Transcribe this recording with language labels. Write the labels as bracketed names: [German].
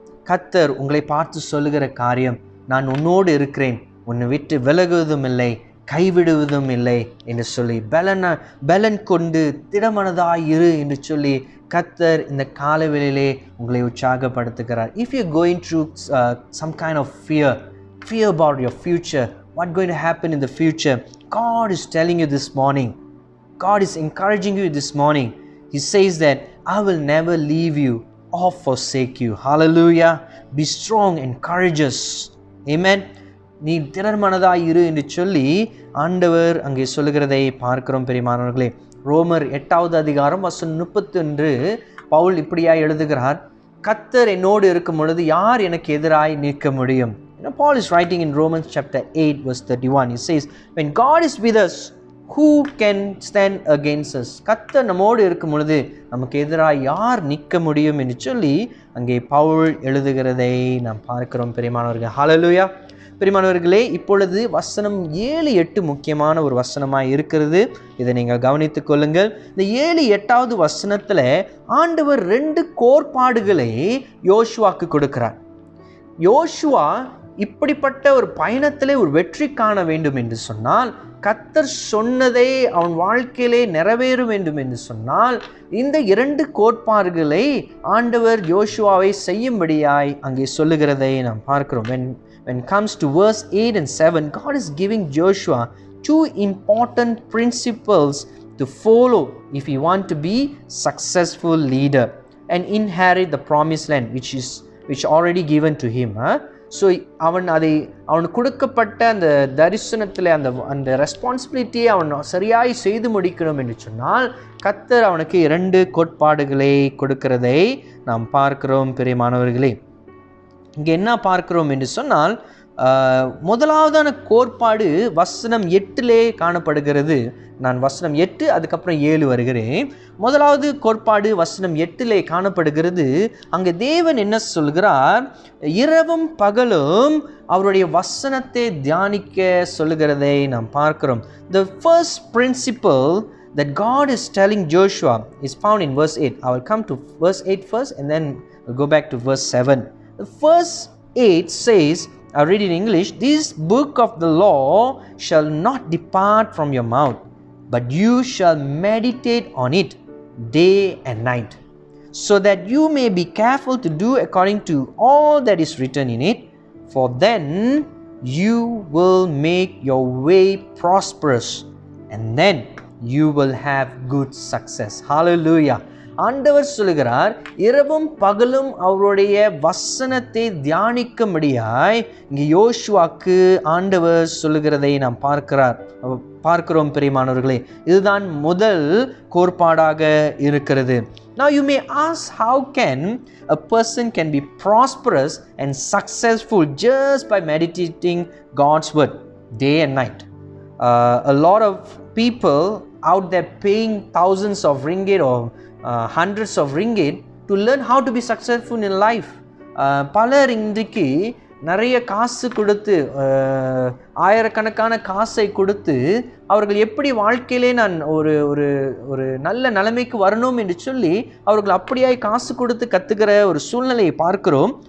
[Tamil] கர்த்தர் உங்களை பார்த்து சொல்லுகிற காரியம், நான் உன்னோடு இருக்கிறேன், உன்னை விட்டு விலகுவதும் இல்லை கைவிடுவதும் இல்லை என்று சொல்லி பலன் கொண்டு திடமனதாய் இரு என்று சொல்லி கர்த்தர் இந்த காலவெளியிலே உங்களை உற்சாகப்படுத்துகிறார். [English] If you're going through some kind of fear about your future, what's going to happen in the future, God is telling you this morning, God is encouraging you this morning. He says that I will never leave you or forsake you. Hallelujah. Be strong and courageous. Amen. [Tamil] நீ திறன்மனதாய் இரு என்று சொல்லி ஆண்டவர் அங்கே சொல்லுகிறதை பார்க்கிறோம். பெரியமானவர்களே, ரோமர் 8வது அதிகாரம் வசனம் 31 பவுல் இப்படியாய் எழுதுகிறார், கர்த்தர் என்னோடு இருக்கும் பொழுது யார் எனக்கு எதிராய் நிற்க முடியும்? [English] Paul is writing in Romans chapter 8 verse 31. He says, when God is with us, who can stand against us? [Tamil] கர்த்தர் நம்மோடு இருக்கும் பொழுது நமக்கு எதிராக யார் நிற்க முடியும் என்று சொல்லி அங்கே பவுல் எழுதுகிறதை நாம் பார்க்கிறோம். பெரியமானவர்கள், ஹல்லேலூயா. பெரியமானவர்களே, இப்பொழுது வசனம் 7, 8 முக்கியமான ஒரு வசனமாக இருக்கிறது. இதை நீங்கள் கவனித்துக் கொள்ளுங்கள். இந்த 7, 8வது வசனத்தில் ஆண்டவர் 2 கோட்பாடுகளை யோசுவாக்கு கொடுக்கிறார். யோசுவா இப்படிப்பட்ட ஒரு பயணத்திலே ஒரு வெற்றி காண வேண்டும் என்று சொன்னால், கர்த்தர் சொன்னதை அவன் வாழ்க்கையிலே நிறைவேற வேண்டும் என்று சொன்னால், இந்த 2 கோட்பாடுகளை ஆண்டவர் யோசுவாவை செய்யும்படியாய் அங்கே சொல்லுகிறதை நாம் பார்க்கிறோம். [English] When it comes to verse 8 and 7, God is giving Joshua 2 important principles to follow if he want to be successful leader and inherit the promised land which already given to him. [Tamil] So அவனுக்கு கொடுக்கப்பட்ட அந்த தரிசனத்தில் அந்த ரெஸ்பான்சிபிலிட்டியை அவன் சரியாய் செய்து முடிக்கணும் என்று சொன்னால், கர்த்தர் அவனுக்கு 2 கோட்பாடுகளை கொடுக்கிறதை நாம் பார்க்கிறோம். பிரியமானவர்களே, இங்கே என்ன பார்க்கிறோம் என்று சொன்னால், முதலாவதான கோட்பாடு வசனம் 8 காணப்படுகிறது. நான் வசனம் 8 அதுக்கப்புறம் 7 வருகிறேன். முதலாவது கோட்பாடு வசனம் 8 காணப்படுகிறது. அங்கே தேவன் என்ன சொல்கிறார்? இரவும் பகலும் அவருடைய வசனத்தை தியானிக்க சொல்லுகிறதை நாம் பார்க்கிறோம். [English] The first principle that God is telling Joshua is found in verse 8. I will come to verse 8 first and then we'll go back to verse 7. The verse 8 says, I read in English, "This book of the law shall not depart from your mouth, but you shall meditate on it day and night, so that you may be careful to do according to all that is written in it, for then you will make your way prosperous, and then you will have good success." Hallelujah. [Tamil] ஆண்டவர் சொல்லுகிறார், இரவும் பகலும் அவருடைய வசனத்தை தியானிக்கும்படியாய் இங்கே யோசுவாக்கு ஆண்டவர் சொல்லுகிறதை நாம் பார்க்கிறோம் பிரியமானவர்களே. இதுதான் முதல் கோட்பாடாக இருக்கிறது. [English] Now you may ask, how can a person can be prosperous and successful just by meditating God's word day and night? A lot of people out there paying thousands of ringgit or hundreds of ringgit to learn how to be successful in life. [Tamil] பலர் இன்றைக்கு நிறைய காசு கொடுத்து, ஆயிரக்கணக்கான காசை கொடுத்து அவர்கள் எப்படி வாழ்க்கையிலே நான் ஒரு ஒரு ஒரு நல்ல நிலைமைக்கு வரணும் என்று சொல்லி அவர்கள் அப்படியாய் காசு கொடுத்து கற்றுக்கிற ஒரு சூழ்நிலையை பார்க்கிறோம்.